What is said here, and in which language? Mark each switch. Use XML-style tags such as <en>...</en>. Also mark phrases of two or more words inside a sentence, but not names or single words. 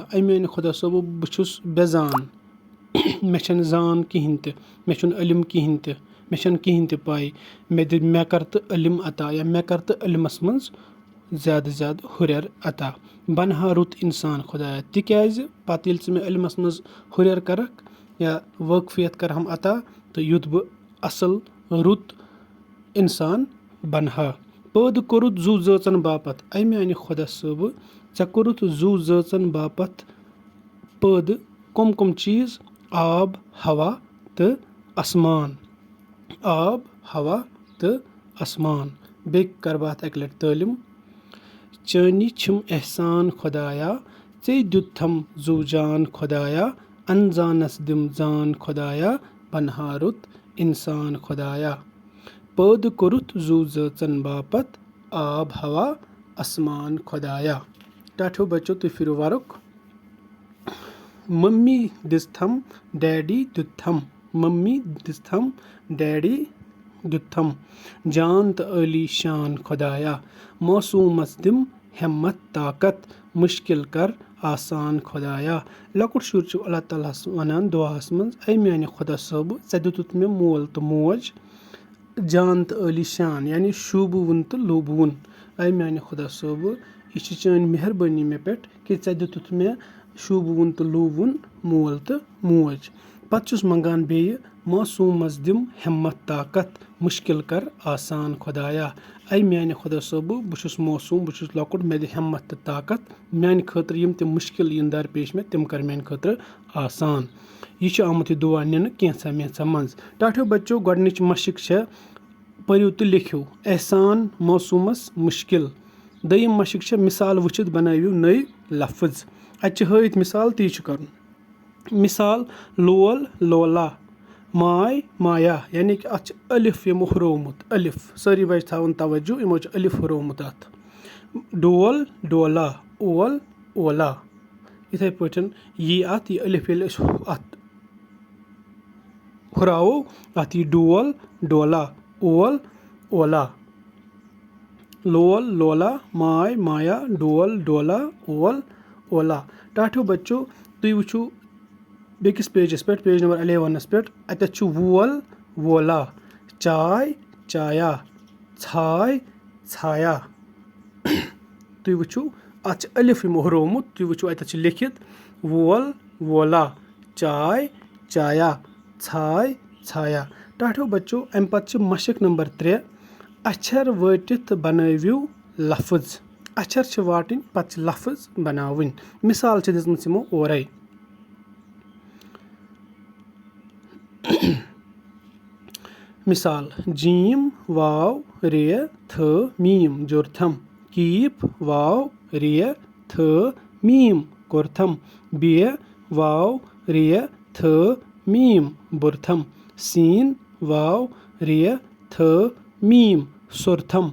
<ks>ऐ मेन खुदा सब बहुस बेजान, मे छन जान कहें ते, मे छुन इल्म कहें ते, मे छन कहें ते पाई। मे कर तो इल्म अता या मे कर तो इल्मस मज ज़्यादा ज़्यादा हुरर अता। बनहा रुत इंसान खुदाया, तिक्याज पत येल मे इल्मस मज हुरर करक या वाकफियत कर हम अता तो युत बह असल रुत इंसान बनहा। पद कोरुत जू जचन बापत, ऐ मेन खुदा सब ऐ कोरुत जू जचन बापत पद कम कम चीज, आब, हवा तो आसमान। आब, हवा तो आसमान। बे कर बात एक लट तालिम। चानी छिम एहसान खुदाया, चै दुथम जू जान खुदाया। अनजानस दिम जान खुदाया, बनहा रुत इंसान खुदाया। पद कोरुत जू जचन बापत, आब, हवा आसमान खुदाया। टाठियो बच्चों तुम फिर वारुक। मम्मी दिस्थम, डैडी दुथम। मम्मी दिस्थम, डैडी दुथम। जान तो अली शान खुदाया, मासूमस दिम हिम्मत ताकत। मुश्किल कर आसान खुदाया। लकुट शुर छु अल्लाह ताला वनान दुआस मज ऐ मेन खुदा सब ऐ दुतुथ मे मोल तो मोज, जान तो अली शान, यानी शूबुन तो लोबुन। ऐ मेन खुदा सब यह चान मेहरबानी मे पे कि ऐ दुतुथ मे शूबुन तो लोबुन, मोल तो मोज। पत मंगान बेय मासूमस दिम हिम्मत ताकत। मुश्किल कर आसान खुदाया। ऐ मेन खुदा सब बहुस मासूम, बहुस लकुट, मे दे हिम्मत तो ताकत। मेन खतर यम ते मुश्किल इन दरपेश मे तिम कर मेन खतर आसान। यह आमुत दुआ नीन कैंसा मेंसा मज। टाठियो बच्चों, गोडनिच मशिक छे पर्यु तो लिखियो एहसान मासूमस मुश्किल। दयम मशिक छे मिसाल वुचित बनावियो नई लफ्ज। अत हयत मिसाल ती कर। मिसाल लोल, लोला, माय, माया, यानी कि अत अलिफ यमो हुरोमुत अलिफ। सारी बच थावन तवज्जो, यमो अलिफ हुरोमुत अत। डोल, डोला, ओल, ओला। इथे पठन ये अत ये अलिफ येल अत हुरावो अत ये डोल, डोला, ओल, ओला। लोल, लोला, माय, माया, डोल, डोला, ओल, ओला। टाठियो बच्चों तुम वुचु बेकिस पेजस पे,</ks> <en>page number</en> <ks>11 पे अत वोल, वोला, चाय, चाया, छाय, छाया। तुम वुचु अत अलिफ हुरोमुत, तुम वुचु अत लिखित वोल, वोला, चाय, चाया, छाय, छाया। टाठियो बच्चों अम पत मशिक नंबर 3, अक्षर वटित बनवियो लफ्ज। अक्षर वाटन पत लफ्ज बनावन। मिसाल दिसम ओरे। मिसाल जीम, वाव, रे, थ, मीम जुर्थम। कीप, वाव, रे, थ, मीम कुर्थम। बे, वाव, रे, थ, मीम बुर्थम। सीन, वाव, रे, थ, मीम सुर्थम।</ks>